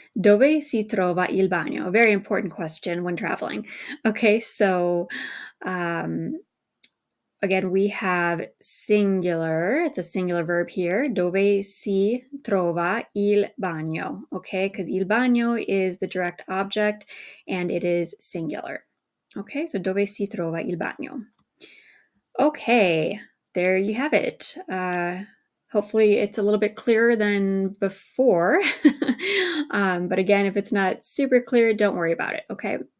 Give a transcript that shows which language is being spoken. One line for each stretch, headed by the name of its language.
Italian: Dove si trova il bagno?
English: A very important question when traveling. Okay, so Again, we have singular. It's a singular verb here.
Italian: Dove si trova il bagno?
English: Okay, because il bagno is the direct object and it is singular.
Italian: Okay, so dove si trova il bagno?
English: Okay, there you have it. Hopefully it's a little bit clearer than before. But again, if it's not super clear, don't worry about it, okay?